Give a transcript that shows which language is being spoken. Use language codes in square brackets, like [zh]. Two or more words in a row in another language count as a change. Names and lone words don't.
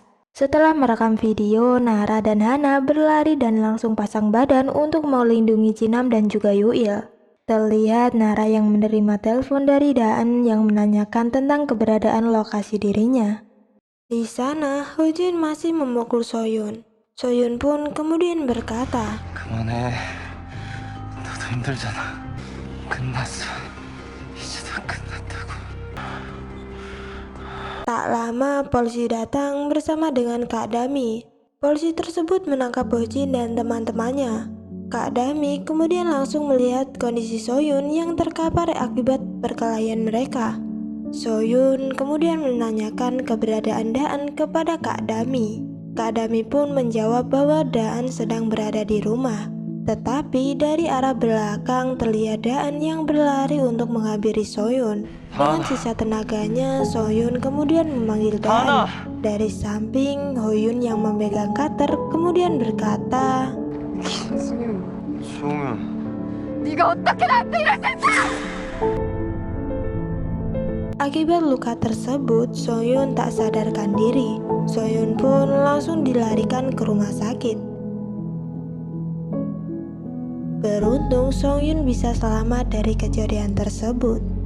[id] Setelah merekam video, Nara dan Hana berlari dan langsung pasang badan untuk melindungi Jinam dan juga Yuil. Terlihat Nara yang menerima telepon dari Daan yang menanyakan tentang keberadaan lokasi dirinya. Di sana, Hojin masih memukul Soyun. Soyun pun kemudian berkata, [ko] 그만해. 너도 힘들잖아. 끝났어. 이제 다 끝났다고. [id] tak lama polisi datang bersama dengan Kak Dami. Polisi tersebut menangkap Hojin dan teman-temannya. Kak Dami kemudian langsung melihat kondisi Soyun yang terkapar akibat perkelahian mereka. Soyun kemudian menanyakan keberadaan Daan kepada Kak Dami. Kak Dami pun menjawab bahwa Daan sedang berada di rumah. Tetapi dari arah belakang terlihat Daan yang berlari untuk menghampiri Soyun. Dengan sisa tenaganya, Soyun kemudian memanggil Daan. Dari samping, Hoyun yang memegang cutter kemudian berkata, [ko] 소은. 네가 어떻게 나한테 이럴 수 있어? [id] Akibat luka tersebut, Soyun tak sadarkan diri. Soyun pun langsung dilarikan ke rumah sakit. Beruntung Soyun bisa selamat dari kejadian tersebut.